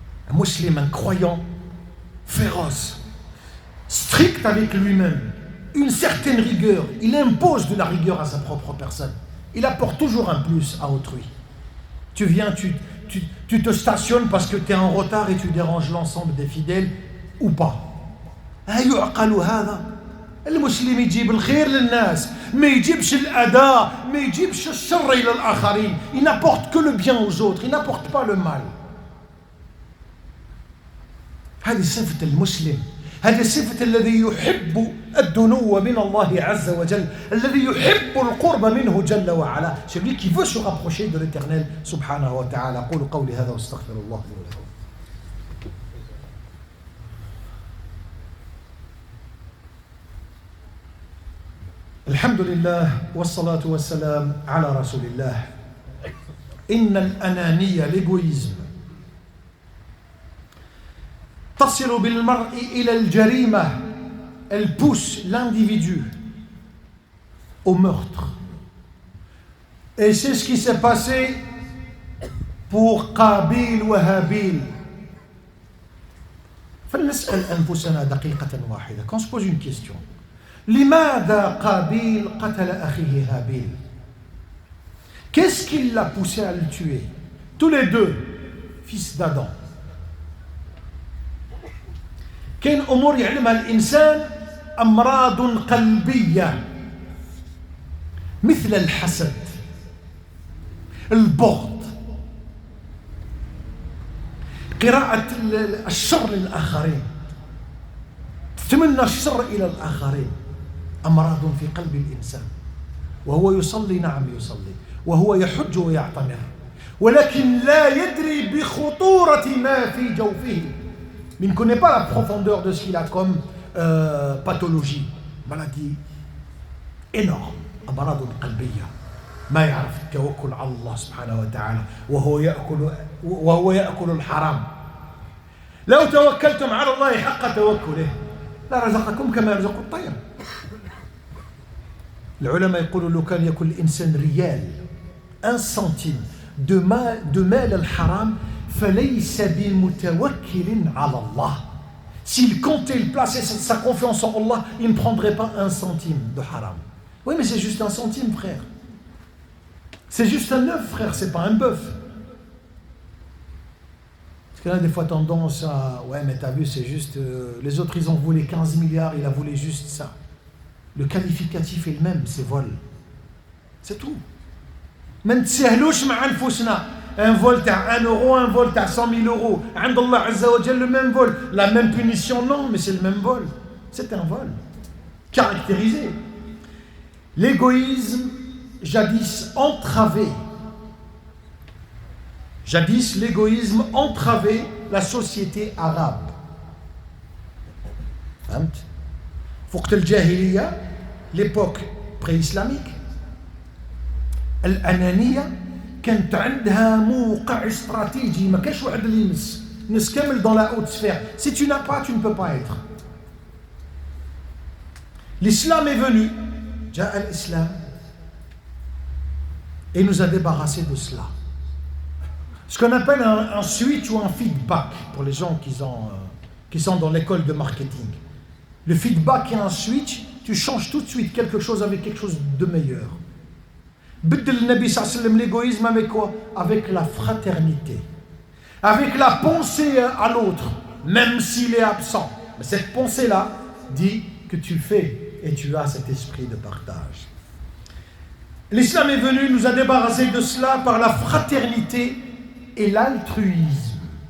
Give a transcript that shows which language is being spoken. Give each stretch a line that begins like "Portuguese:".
French: Un musulman, un croyant féroce, strict avec lui-même, une certaine rigueur. Il impose de la rigueur à sa propre personne. Il apporte toujours un plus à autrui. Tu viens, tu te stationnes parce que tu es en retard et tu déranges l'ensemble des fidèles ou pas.
Arabic: يعقل هذا. المسلم يجيب الخير للناس ما يجيبش الأذى ما يجيبش الشر إلى الآخرين.
French: Il n'apporte que le bien aux autres, il n'apporte pas le mal.
Arabic: هذه صفة المسلم. هذه صفة الذي يحب الدنو من الله عز وجل, الذي يحب القرب منه جل وعلا,
French: celui qui veut se rapprocher de l'Éternel
Arabic: subhanahu wa ta'ala. أقول قولي هذا واستغفر الله لي ولكم. الحمد لله والصلاة والسلام على رسول الله. إن الأنانية,
French: l'égoïsme,
Arabic: تصل بالمرء إلى الجريمة,
French: elle pousse l'individu au meurtre. Et c'est ce qui s'est passé pour Qabil wa Habil.
Arabic: فلنسأل أنفسنا دقيقة واحدة.
French: Quand on se pose une question,
Arabic: لماذا قابيل قتل أخيه هابيل?
French: Qu'est-ce qui l'a poussé à le tuer? Tous les deux, fils d'Adam.
Arabic: كاين أمور يعلمها الإنسان, أمراض قلبية مثل الحسد, البغض, قراءة الشر للآخرين, تتمنى الشر إلى الآخرين, أمراض في قلب الإنسان. وهو يصلي, نعم يصلي, وهو يحج ويعتمر, ولكن لا يدري بخطورة ما في جوفه.
French: Mais il ne connaît pas la profondeur de ce qu'il a comme pathologie, maladie énorme,
Arabic: أمراض قلبية. ما يعرف التوكل على الله سبحانه وتعالى, وهو يأكل الحرام. لو توكلتم على الله حق توكله لرزقكم كما يرزق الطير. العلماء يقولوا لو كان يأكل الإنسان ريال,
French: 1 centime de
Arabic: مال الحرام, فليس بمتوكل على الله.
French: S'il comptait, il plaçait sa confiance en Allah, il ne prendrait pas 1 centime de haram. Oui, mais c'est juste 1 centime, frère. C'est juste un œuf, frère, c'est pas un bœuf. Parce qu'il y a des fois tendance à... Ouais, mais t'as vu, c'est juste... les autres, ils ont volé 15 milliards, il a volé juste ça. Le qualificatif est le même, c'est vol. C'est tout.
Arabic: ما نتساهلوش مع أنفسنا.
French: Un vol t'as 1 euro, un vol t'as 100 000 euros.
Arabic: عند الله عز وجل
French: le même vol. La même punition, non, mais c'est le même vol. C'est un vol. Caractérisé. L'égoïsme, jadis entravé. Jadis, l'égoïsme entravait la société arabe.
Arabic: فهمت؟ وقت الجاهلية,
French: l'époque pré-islamique,
Arabic: الأنانية كانت عندها موقع استراتيجي, ما كانش واحد اللي ينس كامل
French: dans la haute sphère. Si tu n'as pas, tu ne peux pas être. L'islam est venu,
Arabic: جاء الإسلام,
French: et nous a débarrassé de cela. Ce qu'on appelle un switch ou un feedback pour les gens qui sont dans l'école de marketing. Le feedback est un switch, tu changes tout de suite quelque chose avec quelque chose de meilleur.
Arabic: بدل النبي صلى الله عليه وسلم
French: l'égoïsme avec quoi? Avec la fraternité, avec la pensée à l'autre, même s'il est absent. Mais cette pensée-là dit que tu fais et tu as cet esprit de partage. L'islam est venu, nous a débarrassé de cela par la fraternité et l'altruisme.